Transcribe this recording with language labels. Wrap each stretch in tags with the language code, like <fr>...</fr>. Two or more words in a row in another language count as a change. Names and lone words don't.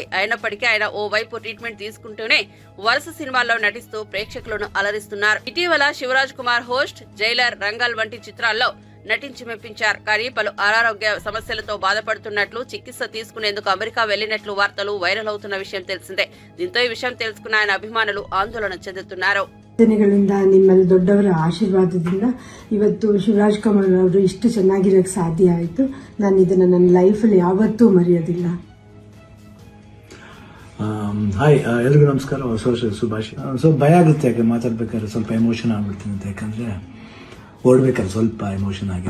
<te>అయినప్పటికీ ఆయన ఓ వైపు ట్రీట్మెంట్ తీసుకుంటూనే వరుస సినిమాల్లో నటిస్తూ ప్రేక్షకులను అలరిస్తున్నారు. ఇటీవల శివరాజ్ కుమార్ హోస్ట్, జైలర్, రంగల్ వంటి చిత్రాల్లో నటించి మెప్పించారు. కానీ పలు అనారోగ్య సమస్యలతో బాధపడుతున్నట్లు, చికిత్స తీసుకునేందుకు అమెరికా వెళ్లినట్లు వార్తలు వైరల్ అవుతున్న విషయం తెలిసిందే. దీంతో ఈ విషయం తెలుసుకున్న ఆయన అభిమానులు ఆందోళన చెందుతున్నారు.</te> <kn>ಗಳಿಂದ ನಿಮ್ಮಲ್ಲಿ ದೊಡ್ಡವರ ಆಶೀರ್ವಾದದಿಂದ ಇವತ್ತು ಶಿವರಾಜ್ ಕುಮಾರ್ ಅವರು ಇಷ್ಟು ಚೆನ್ನಾಗಿರಕ್ಕೆ ಸಾಧ್ಯ ಆಯಿತು. ನಾನು ಇದನ್ನ ನನ್ನ ಲೈಫಲ್ಲಿ ಯಾವತ್ತೂ ಮರೆಯೋದಿಲ್ಲ. ಹಾಯ್, ಎಲ್ರಿಗೂ ನಮಸ್ಕಾರ, ಹೊಸ ವರ್ಷ ಶುಭಾಶಯ. ಸೊ ಭಯ ಆಗುತ್ತೆ, ಯಾಕೆ ಮಾತಾಡ್ಬೇಕಾದ್ರೆ ಸ್ವಲ್ಪ ಎಮೋಷನ್ ಆಗ್ಬಿಡ್ತೀನಿ ಅಂತ. ಯಾಕಂದ್ರೆ ಓಡ್ಬೇಕಾದ್ರೆ ಸ್ವಲ್ಪ ಎಮೋಷನ್ ಆಗಿದೆ.</kn>